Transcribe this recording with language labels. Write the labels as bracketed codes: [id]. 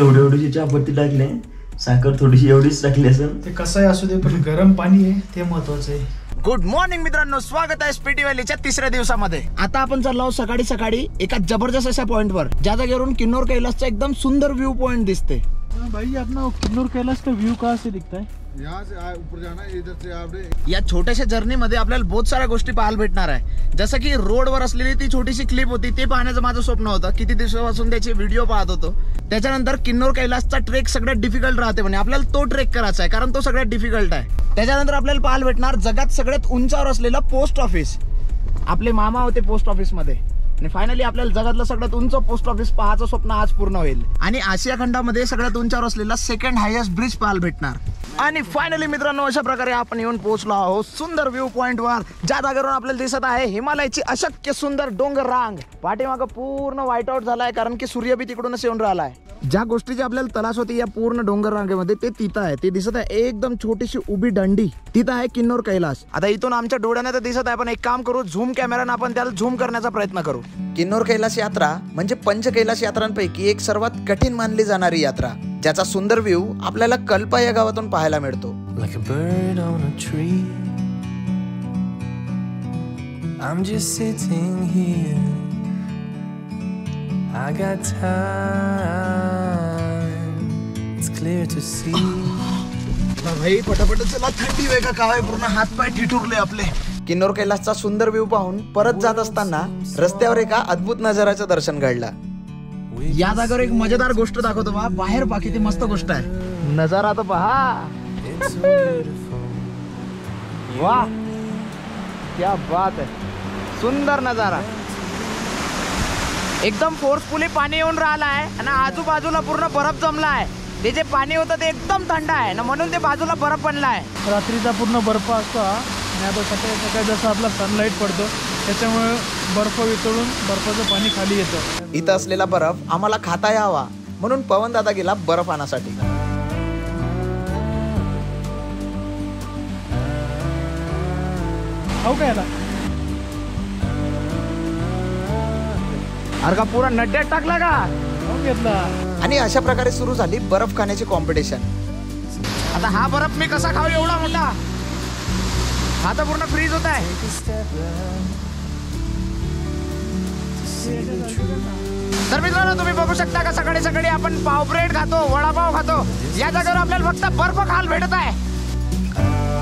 [mr] एवढी चहापत्ती टाकले, साखर थोडीशी एवढीच टाकली असेल. ते कसं आहे असू दे, पण गरम पाणी आहे ते महत्वाचं आहे. गुड मॉर्निंग मित्रांनो, स्वागत आहे स्पिटी व्हॅलीच्या 3ऱ्या दिवसामध्ये. आता आपण चाललो आहोत सकाळी एका जबरदस्त अशा पॉइंटवर, ज्या जागेवरून किन्नौर कैलासचा एकदम सुंदर व्ह्यू पॉइंट दिसते. [hi] भाई अपना किन्नौर कैलाश का व्यू कहाँ से दिखता है? यहाँ से ऊपर जाना है, इधर से आपने. [mr] या छोट्याशा जर्नी मध्ये आपल्याला बहुत साऱ्या गोष्टी पाहायला भेटणार आहे. जसं की रोडवर असलेली ती छोटीशी क्लिप होती, ते पाहण्याचं माझं स्वप्न होतं. किती दिवसापासून त्याचे व्हिडिओ पाहत होतो. त्याच्यानंतर किन्नौर कैलासचा ट्रेक सगळ्यात डिफिकल्ट राहते म्हणे, आपल्याला तो ट्रेक करायचा आहे कारण तो सगळ्यात डिफिकल्ट आहे. त्याच्यानंतर आपल्याला पाहायला भेटणार जगात सगळ्यात उंचावर असलेला पोस्ट ऑफिस. आपले मामा होते पोस्ट ऑफिस मध्ये आणि फायनली आपल्याला जगातलं सगळ्यात उंच पोस्ट ऑफिस पाहायचं स्वप्न आज पूर्ण होईल. आणि आशिया खंडामध्ये सगळ्यात उंचावर असलेला सेकंड हायेस्ट ब्रिज पाहायला भेटणार. आणि फायनली मित्रांनो, अशा प्रकारे आपण येऊन पोहोचलो आहोत सुंदर व्ह्यू पॉइंट वर, ज्या जागेवरून आपल्याला दिसत आहे हिमालयाची अशक्य सुंदर डोंगर रांग. पाठीमागं पूर्ण व्हाईट आउट झालाय कारण की सूर्य बी तिकडूनच येऊन राहिलाय. ज्या गोष्टीची आपल्याला तलाश होती या पूर्ण डोंगर रांगेमध्ये ते तिथं आहे. ते दिसत आहे एकदम छोटीशी उभी दंडी, तिथं आहे किन्नौर कैलास. आता इथून आमच्या डोळ्याने तर दिसत आहे, पण एक काम करू, झूम कॅमेराने आपण त्याला झूम करण्याचा प्रयत्न करू. किन्नौर कैलास यात्रा म्हणजे पंच कैलास यात्रांपैकी एक सर्वात कठीण मानली जाणारी यात्रा, ज्याचा सुंदर व्ह्यू आपल्याला कल्पा या गावातून पाहायला मिळतो. [en] Like a bird on a tree, I'm just sitting here. I got time, it's clear to see. [mr] भाई पटापट चला, थंडी वेगळा काय पूर्ण हात पाय ठिठुरले आपले. किन्नौर कैलासचा सुंदर व्ह्यू पाहून परत जात असताना रस्त्यावर एका अद्भुत नजाराचं दर्शन घडलं. या जागेवर एक मजेदार गोष्ट दाखवतो बा. बाहेर पहा किती मस्त गोष्ट आहे. नजारा तर पहा. [hi] वाह, क्या बात है, [mr] सुंदर नजारा. एकदम फोर्सफुली पाणी येऊन राहिला आहे आणि आजूबाजूला पूर्ण बर्फ जमला आहे. ते जे पाणी होतं ते एकदम थंड आहे ना, म्हणून ते बाजूला बर्फ बनला आहे. रात्रीचा पूर्ण बर्फ असतो आणि आता सकाळी सकाळी जसं आपला सनलाईट पडतो त्याच्यामुळे बर्फ वितळून बर्फाचं पाणी खाली येतं. इथं असलेला बर्फ आम्हाला खाता यावा म्हणून पवन दादा गेला बर्फ आणण्यासाठी. हो काय आता अरे का पुरा नड्यात टाकला का? हो घेतला. आणि अशा प्रकारे सुरू झाली बर्फ खाण्याची कॉम्पिटिशन. आता हा बर्फ मी कसा खाऊ एवढा मोठा? हा तर पूर्ण फ्रीज होत आहे. [en] Take a step back to see the truth. [mr] तर मित्रांनो तुम्ही बघू शकता का सकाळी सकाळी आपण पाव ब्रेड खातो, वडापाव खातो, या जागेवर आपल्याला फक्त बर्फ खायला भेटत आहे.